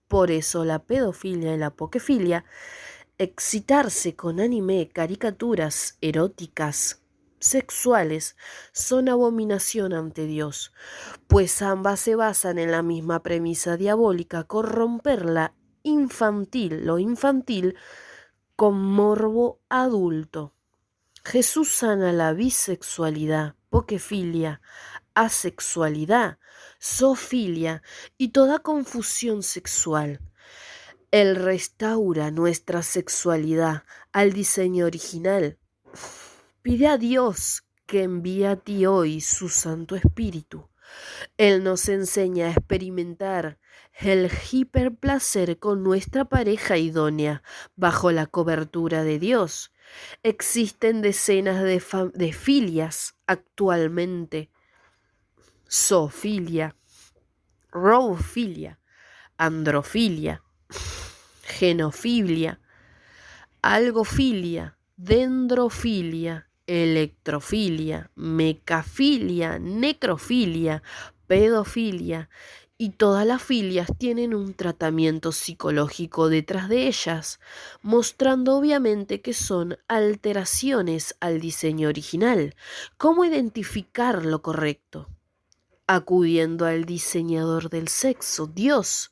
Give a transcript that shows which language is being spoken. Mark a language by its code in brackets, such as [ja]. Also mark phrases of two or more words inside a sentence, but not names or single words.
[es] Por eso la pedofilia y la pokefilia, excitarse con anime, caricaturas eróticas, sexuales, son abominación ante Dios, pues ambas se basan en la misma premisa diabólica: corromper lo infantil con morbo adulto. Jesús sana la bisexualidad, pokefilia, asexualidad, zoofilia y toda confusión sexual. Él restaura nuestra sexualidad al diseño original. Pide a Dios que envíe a ti hoy su Santo Espíritu. Él nos enseña a experimentar el hiperplacer con nuestra pareja idónea bajo la cobertura de Dios. Existen decenas de filias actualmente: zoofilia, robofilia, androfilia, genofilia, algofilia, dendrofilia, electrofilia, mecafilia, necrofilia, pedofilia, y todas las filias tienen un tratamiento psicológico detrás de ellas, mostrando obviamente que son alteraciones al diseño original. ¿Cómo identificar lo correcto? Acudiendo al diseñador del sexo, Dios.